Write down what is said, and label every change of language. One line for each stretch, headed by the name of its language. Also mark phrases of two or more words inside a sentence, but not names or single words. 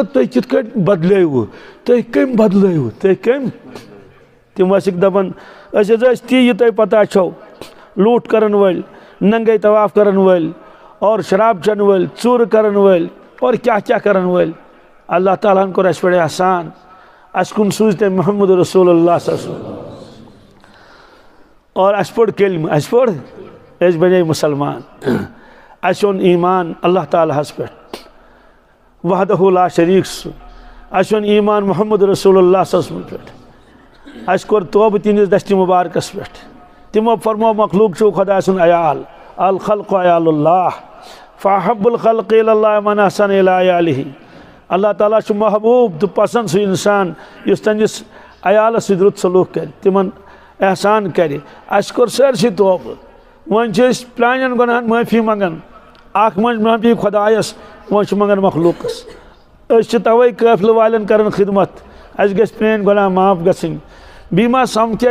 Kashmiri: تُہۍ کِتھ کٲٹھۍ بدلٲیوٕ تُہۍ کٔمۍ بدلٲیوٕ تُہۍ کٔمۍ تِم ٲسِکھ دَپان أسۍ حظ ٲسۍ تی یہِ تۄہہِ پتہ چھو لوٗٹ کَرَن وٲلۍ ننٛگَے طواف کَرَن وٲلۍ اور شراب چٮ۪ن وٲلۍ ژوٗرٕ کَرَن وٲلۍ اور کیٛاہ کیٛاہ کَرَن وٲلۍ اللہ تعالیٰ ہَن کوٚر اَسہِ پٮ۪ٹھ احسان اَسہِ کُن سوٗز تٔمۍ
Arabic: محمد رسول اللہ صلی اللہ علیہ وسلم
Kashmiri: اور اَسہِ پوٚر کلمہٕ اَسہِ پوٚر أسۍ بنے مُسلمان اَسہِ اوٚن ایٖمان اللہ تعالیٰ ہَس پٮ۪ٹھ
Arabic: وحدہ لا شریٖک
Kashmiri: سُہ اَسہِ اوٚن ایٖمان
Arabic: محمد رسول اللہ صلی اللہ علیہ وسلم
Kashmiri: پٮ۪ٹھ اَسہِ کوٚر توبہٕ تِہنٛدِس دستہِ مُبارکَس پٮ۪ٹھ تِمو فرمو مخلوٗق چھُو خۄداے سُنٛد عیال
Arabic: الخلق عیال اللہ فاحب الخلق الی اللہ من احسن الی عیالہ
Kashmiri: اللہ تعالیٰ چھُ محبوٗب تہٕ پسنٛد سُہ اِنسان یُس تٔہنٛدِس عیالَس سۭتۍ رُت سلوٗک کَرِ تِمن احسان کَرِ اَسہِ کوٚر سٲرسٕے توبہٕ وۄنۍ چھِ أسۍ پرٛانٮ۪ن گۄناہن معٲفی منٛگان اکھ منٛز معٲفی خۄدایَس وۄنۍ چھِ منٛگان مخلوٗقَس أسۍ چھِ تَوَے قٲفلہٕ والٮ۪ن کَران خدمت اَسہِ گژھِ پرٛٲنۍ گۄناہ معاف گژھٕنۍ بیٚیہِ ما سَمکھِ